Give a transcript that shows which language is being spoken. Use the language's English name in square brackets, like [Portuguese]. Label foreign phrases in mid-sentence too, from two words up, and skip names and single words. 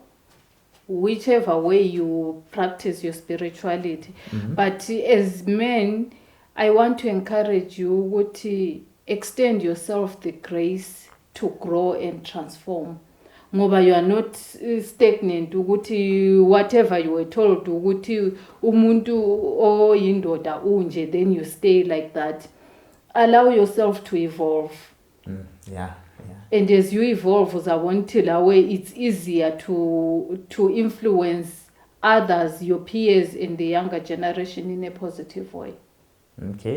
[English] Whichever way you practice your spirituality. But as men, I want to encourage you to extend yourself the grace to grow and transform. Ngoba you are not stagnant ukuthi whatever you were told ukuthi [North Ndebele] umuntu oyindoda unje, [English] then you stay like that. Allow yourself to evolve. And as you evolve, it's easier to influence others, your peers in the younger generation, in a positive way. Okay.